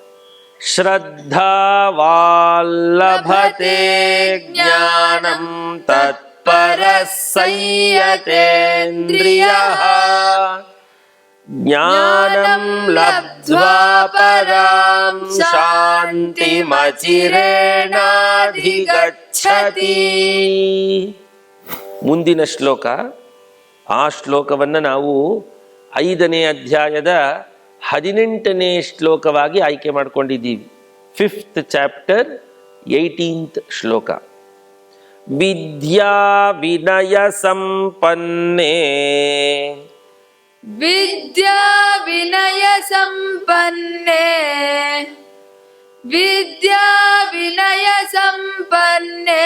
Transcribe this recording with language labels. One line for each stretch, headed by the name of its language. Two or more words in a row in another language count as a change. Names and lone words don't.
Sanskrit: ಶ್ರದ್ಧಾವಾಲ್ಲಭತೆ ಜ್ಞಾನಂ ತತ್ಪರಃ ಸಂಯತೇಂದ್ರಿಯಃ. ಜ್ಞಾನಂ ಲಬ್ಧ್ವಾ ಪರಾಂ ಶಾಂತಿಮಚಿರೇಣಾಧಿಗಚ್ಚತಿ.
Kannada: ಮುಂದಿನ ಶ್ಲೋಕ, ಆ ಶ್ಲೋಕವನ್ನು ನಾವು 5ನೇ ಅಧ್ಯಾಯದ 18ನೇ ಶ್ಲೋಕವಾಗಿ ಆಯ್ಕೆ ಮಾಡಿಕೊಂಡಿದ್ದೀವಿ. 5th ಚಾಪ್ಟರ್ 18th ಶ್ಲೋಕ.
Sanskrit: ವಿದ್ಯಾ ವಿನಯ ಸಂಪನ್ನೇ विद्या विनय संपन्ने विद्या विनय संपन्ने